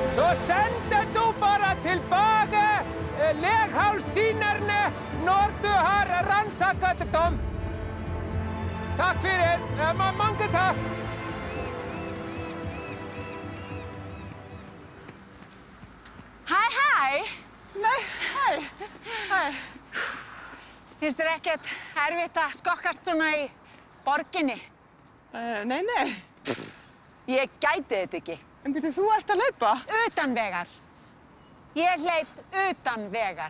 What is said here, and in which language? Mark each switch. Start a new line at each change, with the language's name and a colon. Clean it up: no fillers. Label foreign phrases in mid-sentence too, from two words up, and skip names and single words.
Norwegian: Så sender du bare tilbake leghalssinerne når du har rannsakket dem.
Icelandic: Takk fyrir.
Norwegian: Mange takk.
Icelandic: Hæ. Nei, hæ. Hæ. Finnst þér ekkert erfitt að skokkast svona í borginni? Nei. Ég gæti þetta ekki. En byrju, þú ert að hlaupa? Utan vegar. Ég hleyp utan vegar.